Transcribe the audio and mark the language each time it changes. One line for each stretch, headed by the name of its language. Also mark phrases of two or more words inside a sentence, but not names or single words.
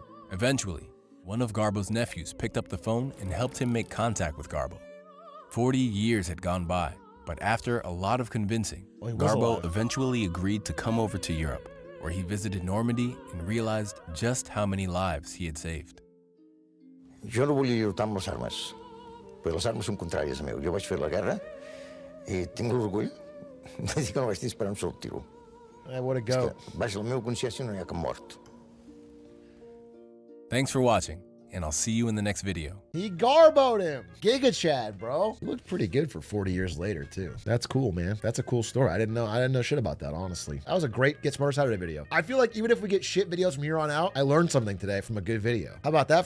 English: Eventually, one of Garbo's nephews picked up the phone and helped him make contact with Garbo. 40 years had gone by, but after a lot of convincing, Garbo eventually agreed to come over to Europe, where he visited Normandy and realized just how many lives he had saved.
Catalan: Jo no volia lluitar amb les armes, perquè les armes són contràries a meu. Jo vaig fer la guerra i tinc l'orgull de dir que no vaig disparar un sol tiro.
English: What a go.
Catalan: Vaja, la meva consciència no hi ha cap mort.
English: Thanks for watching, and I'll see you in the next video. He Garboed him. Giga Chad, bro. He looked pretty good for 40 years later, too. That's cool, man. That's a cool story. I didn't know shit about that, honestly. That was a great Get Smarter Saturday video. I feel like even if we get shit videos from here on out, I learned something today from a good video.